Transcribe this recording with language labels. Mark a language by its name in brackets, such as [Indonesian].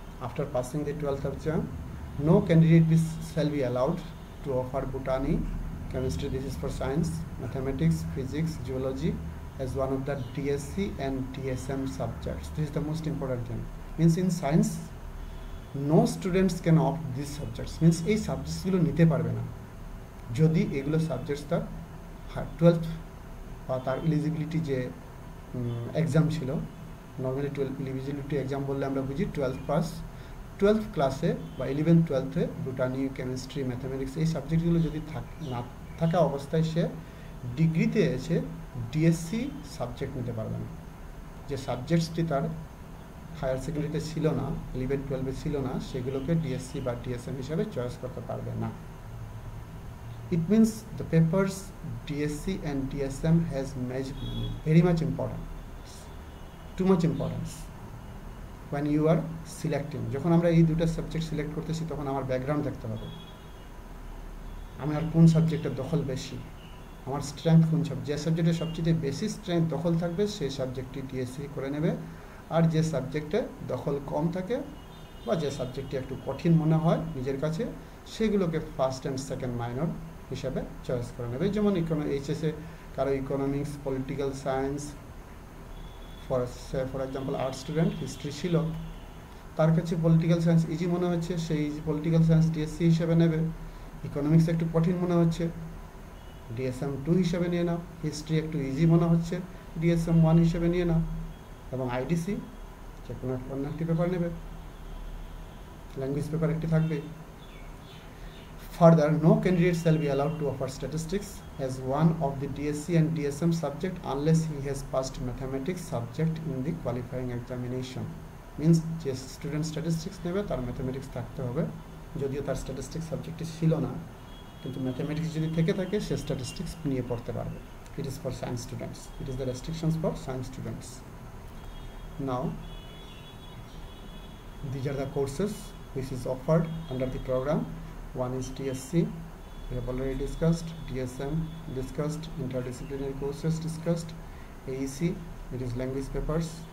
[English] After passing the 12th exam, no candidate shall be allowed to offer botany, chemistry, this is for science, mathematics, physics, geology, as one of the DSC and DSM subjects. This is the most important thing. Means in science, no students can opt these subjects. [Bangla] Means এই সাবজেক্টসগুলো নিতে পারবে না যদি এগুলো subjects তার 12th বা তার eligibility যে এক্সাম ছিল, নর্মালি 12 এলিজিবিলিটি এক্সাম বললে আমরা বুঝি 12th পাস, 12th ক্লাসে বা 11th 12th-এ বোটানি, কেমিস্ট্রি, ম্যাথামেটিক্স এই সাবজেক্টগুলো যদি না থাকা অবস্থায় সে ডিগ্রিতে এসে ডিএসসি সাবজেক্ট নিতে পারবে না। যে সাবজেক্টসটি তার হায়ার সেকেন্ডারিতে ছিল না, 11-12-এ ছিল না, সেগুলোকে ডিএসসি বা ডিএসএম হিসাবে চয়েস করতে পারবে না। [English] It means the papers DSC and DSM has very much importance, too much importance when you are selecting. [Bangla] যখন আমরা এই দুটো সাবজেক্ট সিলেক্ট করতেছি তখন আমার ব্যাকগ্রাউন্ড দেখতে হবে, আমার কোন সাবজেক্টের দখল বেশি, আমার স্ট্রেংথ কোন সাবজেক্ট। যে সাবজেক্টের সবচেয়ে বেশি স্ট্রেংথ দখল থাকবে সেই সাবজেক্টটি ডিএসসি করে নেবে, আর যে সাবজেক্টে দখল কম থাকে বা যে সাবজেক্টটি একটু কঠিন মনে হয় নিজের কাছে সেগুলোকে ফার্স্ট অ্যান্ড সেকেন্ড মাইনর হিসাবে চয়েস করে নেবে। যেমন এইচএসে কারো economics, political science, for example arts student history ছিল, তার কাছে পলিটিক্যাল সায়েন্স ইজি মনে হচ্ছে, সেই পলিটিক্যাল সায়েন্স ডিএসসি হিসেবে নেবে। ইকোনমিক্স একটু কঠিন মনে হচ্ছে, ডিএসএম 2 হিসেবে নিয়ে নাও। হিস্ট্রি একটু ইজি মনে হচ্ছে, ডিএসএম 1 হিসেবে নিয়ে নাও। এবং আইডিসি যে কোনো অন্য একটি পেপার নেবে, ল্যাঙ্গুয়েজ পেপার একটি থাকবে। [English] Further, no candidate shall be allowed to offer statistics as one of the DSC and DSM subject unless he has passed mathematics subject in the qualifying examination. [Bangla] Means যে student statistics নেবে তার mathematics থাকতে হবে, যদিও তার statistics সাবজেক্টটি ছিল না, কিন্তু ম্যাথামেটিক্স যদি থেকে থাকে সে স্ট্যাটিস্টিক্স নিয়ে পড়তে পারবে। [English] It is for science students. It is the restrictions for science students. Now, these are the courses which is offered under the program. One is DSC, we have already discussed. DSM discussed. Interdisciplinary courses discussed. AEC, it is language papers.